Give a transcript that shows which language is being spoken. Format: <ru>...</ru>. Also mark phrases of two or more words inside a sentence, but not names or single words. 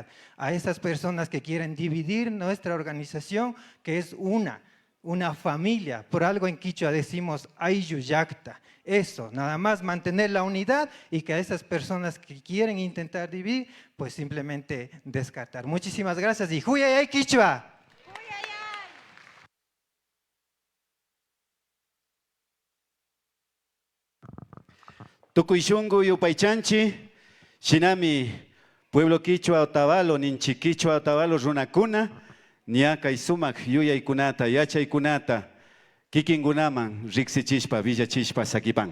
<es>A esas personas que quieren dividir nuestra organización, que es una familia. Por algo en Quichua decimos Ayuyacta. Eso, nada más mantener la unidad y que a esas personas que quieren intentar dividir, pues simplemente descartar. Muchísimas gracias y Huyayay Quichua.</es> <qu>Tukuishungu yupaychanchi, shinami pueblo Quichua Otavalo, ninchi Quichua Otavalo runakuna, niaka isumak yuyaykunata, yachaykunata, kikingunaman riksichishpa, villachishpa sakipan.</qu>